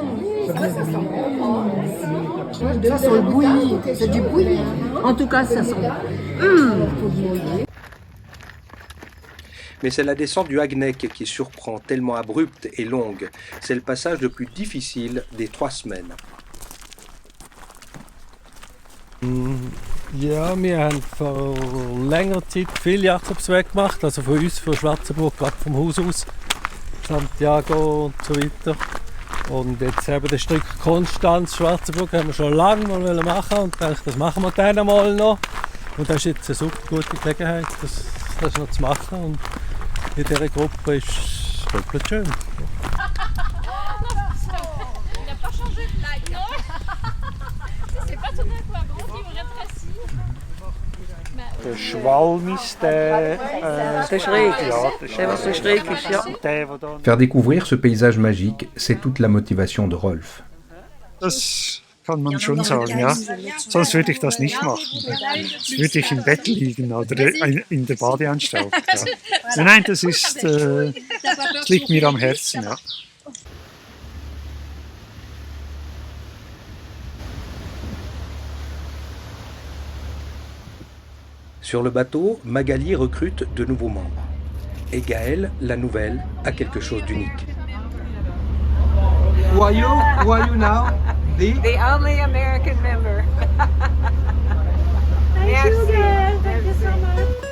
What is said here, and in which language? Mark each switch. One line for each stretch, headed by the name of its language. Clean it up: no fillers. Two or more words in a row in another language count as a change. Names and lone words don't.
French: Ça sent bon. Ça sent le bouilli. C'est du bouilli. En tout cas, ça sent bon. Mais c'est la descente du Hagneck qui surprend, tellement abrupte et longue. C'est le passage le plus difficile des 3 semaines.
German: Ja, wir haben vor längerer Zeit viel Jakobsweg gemacht, also von uns, von Schwarzenburg, gerade vom Haus aus, Santiago und so weiter. Und jetzt eben das Stück Konstanz, Schwarzenburg, haben wir schon lange mal machen und dachte, das machen wir dann mal noch. Und das ist jetzt eine super gute Gelegenheit, das noch zu machen. Und in dieser Gruppe ist es doppelt schön. Der Schwalm ist der schräg. Ja, Der, was so schräg ist, ja.
French: Faire découvrir ce paysage magique, c'est toute la motivation de Rolf.
German: Das kann man schon sagen, ja. Sonst würde ich das nicht machen. Sonst würde ich im Bett liegen oder in der Badeanstalt. Ja. Nein, das liegt mir am Herzen, ja.
French: Sur le bateau, Magali recrute de nouveaux membres. Et Gaëlle, la nouvelle, a quelque chose d'unique.
English: Who are you now? The only American member. Merci. Thank you so much.